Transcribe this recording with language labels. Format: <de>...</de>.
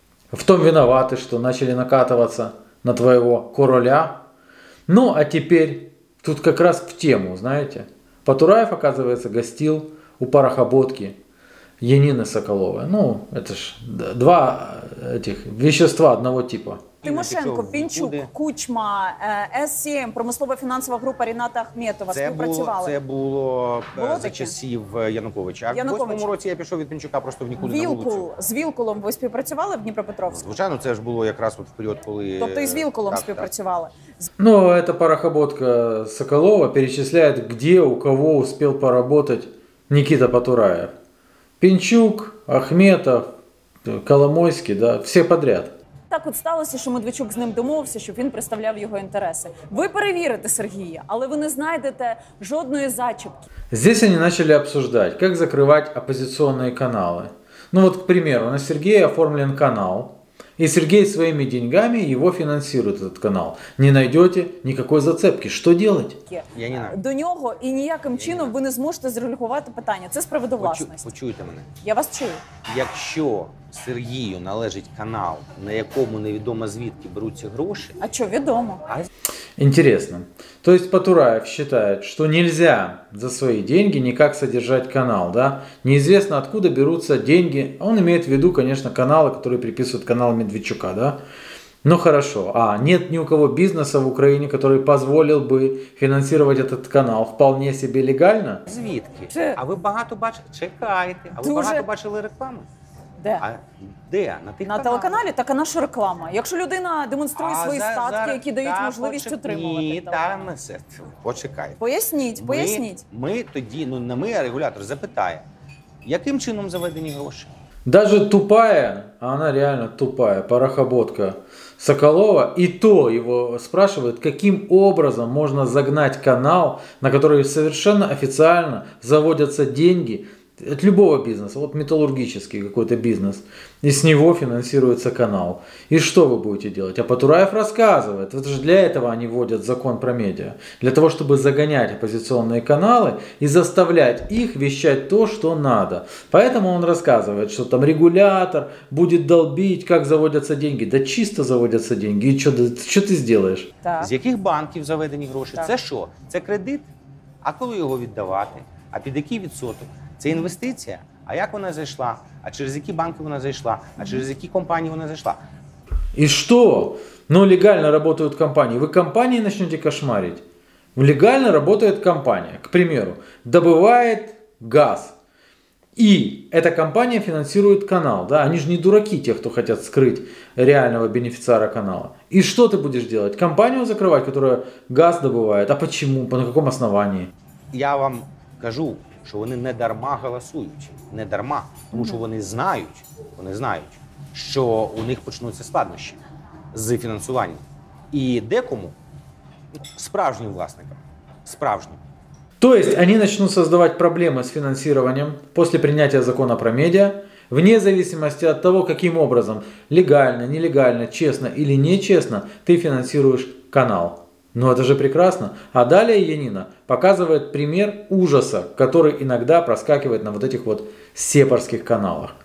<ru>В том виноваты, что начали накатываться на твоего короля. Ну, а теперь тут как раз в тему, знаете. Потураев, оказывается, гостил у парохоботки Янины Соколовой. Ну, это ж два этих вещества одного типа.</ru> <uk>Тимошенко, Пінчук, Кучма, ССМ, промислова фінансова група Ріната Ахметова співпрацювали. Це було за часів Януковича. А в 2008 році я пішов від Пінчука просто в нікуди на вулицю. З Вілкулом ви співпрацювали в Дніпропетровську? Звичайно, це ж було якраз от в період, коли... Тобто і з Вілкулом співпрацювали?</uk> <ru>Ну, эта парохоботка Соколова перечисляет, где у кого успел поработать Никита Потураев. Пінчук, Ахметов, Коломойський, да, все подряд.</ru> <uk>Так от сталося, що Медведчук з ним домовився, щоб він представляв його інтереси. Ви перевірите Сергія, але ви не знайдете жодної зачіпки.</uk> <ru>Здесь они начали обсуждать, как закрывать оппозиционные каналы. Ну вот, к примеру, на Сергея оформлен канал, и Сергей своими деньгами его финансирует, этот канал. Не найдете никакой зацепки. Что делать? Я не знаю.</ru> <uk>До нього і ніяким чином ви не зможете зрегулювати питання. Це з приводу власності. Почуйте мене. Я вас чую. Якщо Сергію належить канал, на якому невідомо звідки беруться гроші... А що, відомо?</uk> <ru>Интересно. То есть Потураев считает, что нельзя за свои деньги никак содержать канал, да? Неизвестно откуда берутся деньги. Он имеет в виду, конечно, каналы, которые приписывают канал Медведчука, да? Ну хорошо. А нет ни у кого бизнеса в Украине, который позволил бы финансировать этот канал вполне себе легально?</ru> <uk>Звідки? А ви багато бачили? Чекайте. А ви багато бачили рекламу? Де? А де? На тих На телеканалі? Так, а наша реклама. Якщо людина демонструє свої статки, які дають можливість утримувати. Ні, там почекайте. Поясніть. Ми тоді, ну не ми, а регулятор запитає, яким чином заведені гроші?</uk> <ru>Даже тупая, а она реально тупая, парохоботка Соколова, и то его спрашивают, каким образом можно загнать канал, на который совершенно официально заводятся деньги от любого бизнеса, вот металлургический какой-то бизнес, и с него финансируется канал. И что вы будете делать? А Потураев рассказывает, это же для этого они вводят закон про медиа, для того, чтобы загонять оппозиционные каналы и заставлять их вещать то, что надо. Поэтому он рассказывает, что там регулятор будет долбить, как заводятся деньги. Да чисто заводятся деньги. И что ты сделаешь? Так. З яких банків заведені гроші? Так. Це що? Це кредит? А коли його віддавати? А під який відсоток? Це інвестиція? А як вона зайшла? А через які банки вона зайшла? А через які компанії вона зайшла? И что? Ну, легально работают компании. Вы компании начнете кошмарить? Легально работает компания, к примеру, добывает газ. И эта компания финансирует канал. Да? Они же не дураки, те, кто хотят скрыть реального бенефициара канала. И что ты будешь делать? Компанию закрывать, которая газ добывает? А почему? На каком основании?</ru> <uk>Я вам кажу, що вони не дарма голосують. Не дарма. Тому що вони знають, що у них почнуться складнощі з фінансуванням. І декому, справжнім власникам, справжнім.</uk> <ru>То есть они начнут создавать проблемы с финансированием после принятия закона про медиа, вне зависимости от того, каким образом, легально, нелегально, честно или нечестно, ты финансируешь канал. Ну это же прекрасно. А далее Янина показывает пример ужаса, который иногда проскакивает на вот этих вот сепарских каналах.</ru>